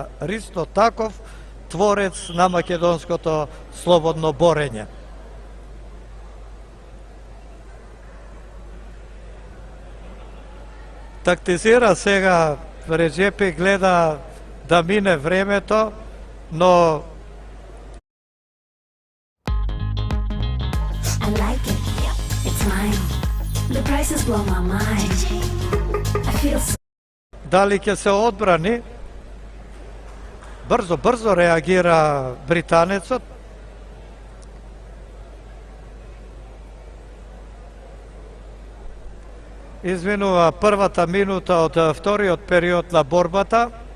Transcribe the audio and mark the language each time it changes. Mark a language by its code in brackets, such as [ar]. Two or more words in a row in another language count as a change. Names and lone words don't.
[mk] Ристо Таков, творец на македонското слободно борење. Тактизира сега Реджепи, гледа да мине времето, но [en] I like it. It's mine. The prices blow my mind. I feel so... [mk] дали ќе се одбрани? Брзо реагира британецот. Изминува првата минута од вториот период на борбата.